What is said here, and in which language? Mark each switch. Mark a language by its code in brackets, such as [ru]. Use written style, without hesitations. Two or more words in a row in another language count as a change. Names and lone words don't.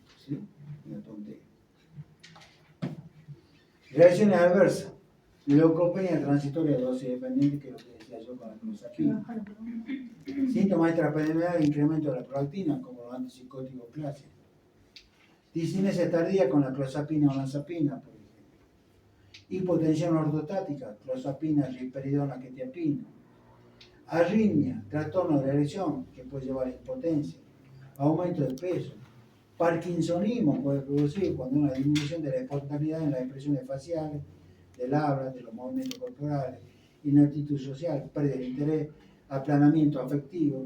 [es] ¿Sí? Una tontería. Reacciones adversas. Leucopenia transitoria de dosis dependiente, que es lo que decía yo con la clozapina. Síntomas extrapyramidales, incremento de la prolactina, como los antipsicóticos clásicos. Discinesia tardía con la clozapina o olanzapina, por ejemplo. Hipotensión ortostática, clozapina, risperidona, quetiapina. Arritmia, trastorno de la erección, que puede llevar a impotencia. Aumento de peso. Parkinsonismo puede producir cuando hay una disminución de la espontaneidad en las expresiones faciales, del habla, de los movimientos corporales, inaptitud social, pérdida de interés, aplanamiento afectivo.